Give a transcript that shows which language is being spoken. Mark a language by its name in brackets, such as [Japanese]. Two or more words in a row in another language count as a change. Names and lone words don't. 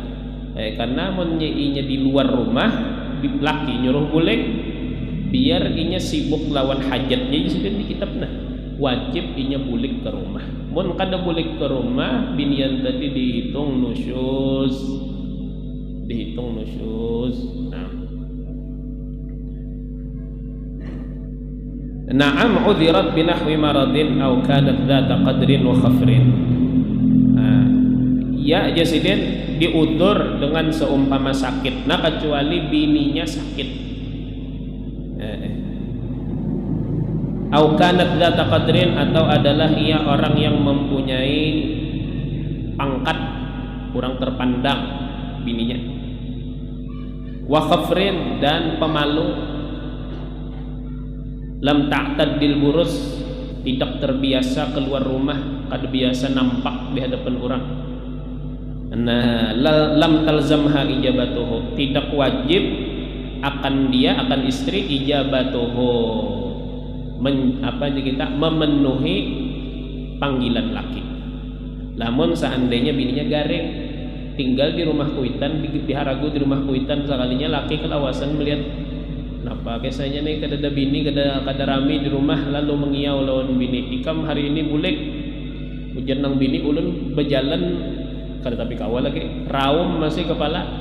[Banjar] Karena amunnya inya di luar rumah, laki nyuruh bulik, biar inya sibuk lawan hajatnya sudah di kitab nah. Wajib inya bulik ke rumah. Mun kada bulik ke rumah, binian tadi dihitung nusyus. [Arabic] نعم عذرت بنحو مرض أو كانت ذات قدر وخفر. [Banjar] Ya jasidin diudur dengan seumpama sakit, nah kecuali bininya sakit. [Arabic] أو كانت ذات قدر, [Indonesian] atau adalah ia orang yang mempunyai pangkat kurang terpandang bininya. [Arabic] وخفر, [Indonesian] dan pemalu. [Arabic] لم تعتد البروز, [Indonesian] tidak terbiasa keluar rumah, [Banjar] kada biasa nampak di hadapan orang. [Indonesian] Nah, [Arabic] لم تلزمها إجابته, [Indonesian] tidak wajib akan dia, akan istri ijabatuhu, memenuhi panggilan laki. [Banjar] Namun seandainya bininya garing, tinggal di rumah kuitan, di haragu di rumah kuitan, sekalinya laki kelawasan melihat kenapa kisahnya nih kada ada bini, kada rami di rumah, lalu mengiau lawan bini, ikam hari ini bulik hujan nang bini ulun berjalan kada tapi kawal lagi raum masih kepala.